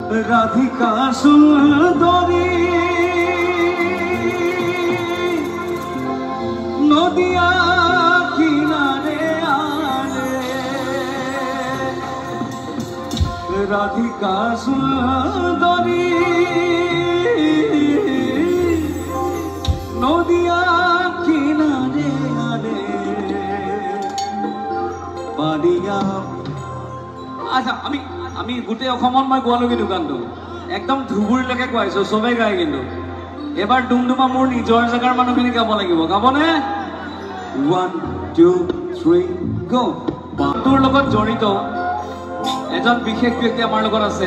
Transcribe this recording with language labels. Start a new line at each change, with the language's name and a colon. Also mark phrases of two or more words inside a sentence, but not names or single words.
Assamese: রাধিকা সুন্দরী নদিয়া কিনারে আলে রাধিকা সুন্দরী নদিয়া কিনারে আলে পারিয়া। আচ্ছা আমি গোটেই অসমত মই গোৱালো কিন্তু গানটো একদম ধুবুৰীলৈকে কোৱাইছো, চবেই গায় কিন্তু এবাৰ ডুমডুমা মোৰ নিজৰ জেগাৰ মানুহখিনি গাব লাগিব। গাবনে? 1 2 3 গো। গানটোৰ লগত জড়িত এজন বিশেষ ব্যক্তি আমাৰ লগত আছে।